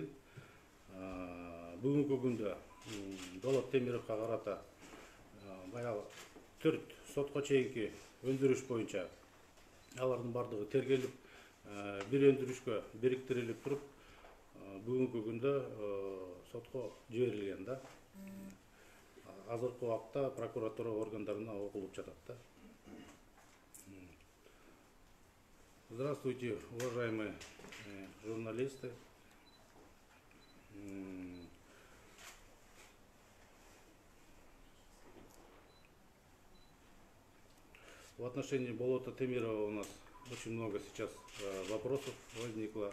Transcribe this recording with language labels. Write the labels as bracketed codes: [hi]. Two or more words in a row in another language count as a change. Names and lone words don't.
[ky] Бүгүнкү күндө Болот Темировго карата баягы 4 сотко чейинки өндүрүш боюнча алардын бардыгы тергелип, бир өндүрүшкө бириктирилип туруп, бүгүнкү күндө сотко жиберилген да. Азыркы убакта прокуратура органдарына окулуп жатат да. [ru] Здравствуйте, уважаемые журналисты. В отношении Болота Темирова у нас очень много сейчас вопросов возникло.